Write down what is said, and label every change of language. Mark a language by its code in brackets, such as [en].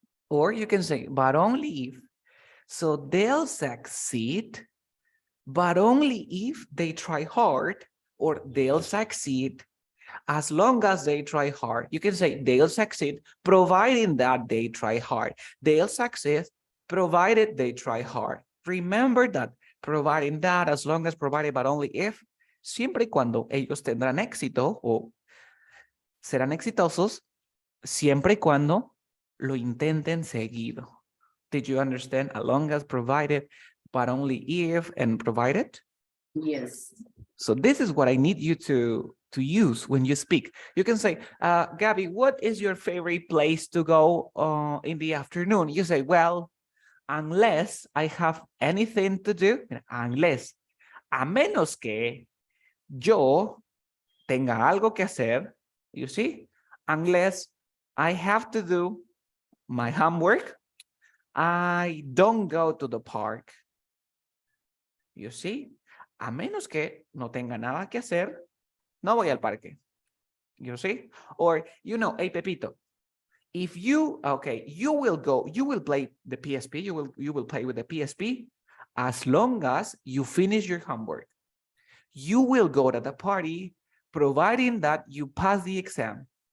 [en] Or you can say, but only if. So they'll succeed, but only if they try hard, or they'll succeed as long as they try hard. You can say they'll succeed, providing that they try hard. They'll succeed, provided they try hard. Remember that, providing that, as long as, provided, but only if, [es] siempre y cuando ellos tendrán éxito o serán exitosos, siempre y cuando lo intenten seguido. [en] Did you understand? As long as, provided, but only if, and provided? Yes. So this is what I need you to use when you speak. You can say, Gabby, what is your favorite place to go in the afternoon? You say, well, unless I have anything to do, unless, [es] a menos que yo tenga algo que hacer, [en] you see, unless I have to do my homework, I don't go to the park. You see, [es] a menos que no tenga nada que hacer, no voy al parque. [en] You see? Or, you know, hey, Pepito, if you, okay, you will play the PSP, you will play with the PSP as long as you finish your homework. You will go to the party, providing that you pass the exam.